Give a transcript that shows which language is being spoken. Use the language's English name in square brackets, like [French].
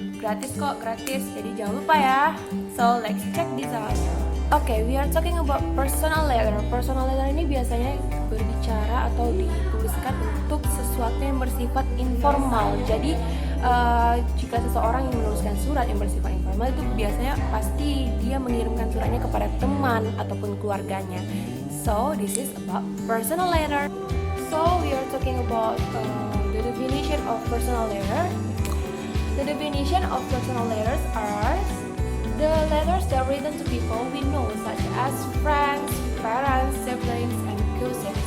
[Indonesian] Gratis kok, gratis. Jadi jangan lupa ya. [English] So let's check this out. Okay, we are talking about personal letter. [Indonesian] Personal letter ini biasanya berbicara atau dituliskan untuk sesuatu yang bersifat informal. Jadi jika seseorang yang menuliskan surat yang bersifat informal, itu biasanya pasti dia mengirimkan suratnya kepada teman ataupun keluarganya. [English] So this is about personal letter. So we are talking about the definition of personal letter. The definition of personal letters are the letters that are written to people we know, such as friends, parents, siblings, and cousins.